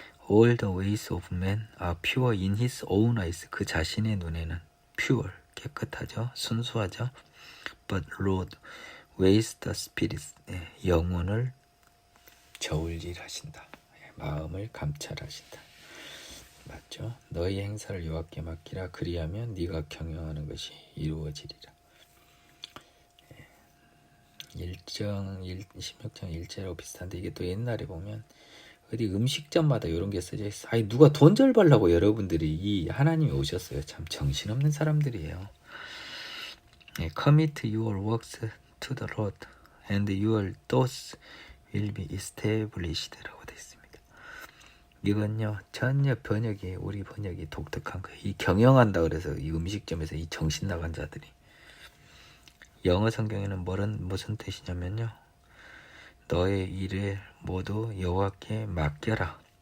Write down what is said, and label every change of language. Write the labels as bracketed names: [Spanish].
[English] All the ways of man are pure in his own eyes. [Korean] 그 자신의 눈에는 pure, 깨끗하죠. 순수하죠. [English] But Lord weighs the spirits. [Korean] 영혼을 저울질하신다. 마음을 감찰하신다. 맞죠? 너희 행사를 여호와께 맡기라. 그리하면 네가 경영하는 것이 이루어지리라. 16장 1절하고 비슷한데, 이게 또 옛날에 보면 어디 음식점마다 이런 게 써져 있어. 누가 돈 절 벌라고 여러분들이 이 하나님이 오셨어요. 참 정신없는 사람들이에요. [English] Commit your works to the Lord, and your thoughts will be established. [Korean] 라고 되어 있습니다. 이건요, 전혀 번역이, 우리 번역이 독특한 거예요. 이 경영한다 그래서 이 음식점에서 이 정신 나간 자들이. 영어 성경에는 무슨 뜻이냐면요, 너의 일을 모두 여호와께 맡겨라.